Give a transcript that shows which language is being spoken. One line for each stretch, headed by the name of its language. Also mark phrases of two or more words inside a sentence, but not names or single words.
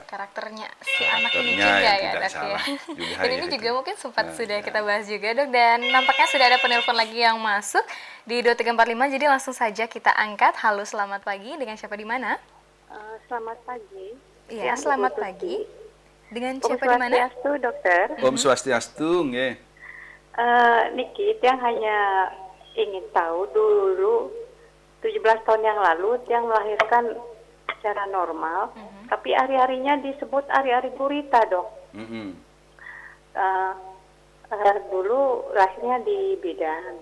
Indonesian: karakternya si anak ini juga ya, Dok, ya. Dan ini juga mungkin sempat sudah kita bahas juga, Dok, dan nampaknya sudah ada penelpon lagi yang masuk di 2345, jadi langsung saja kita angkat. Halo, selamat pagi, dengan siapa di mana? Selamat pagi. Iya, selamat pagi. Dengan siapa di mana?
Balinese: Om Swastiastu,
Indonesian: Dokter.
Balinese: Om Swastiastu, nggih. Niki,
Indonesian: yang hanya ingin tahu dulu 17 tahun yang lalu yang melahirkan secara normal, tapi hari-harinya disebut hari-hari gurita, Dok. Dulu lahirnya di bidan.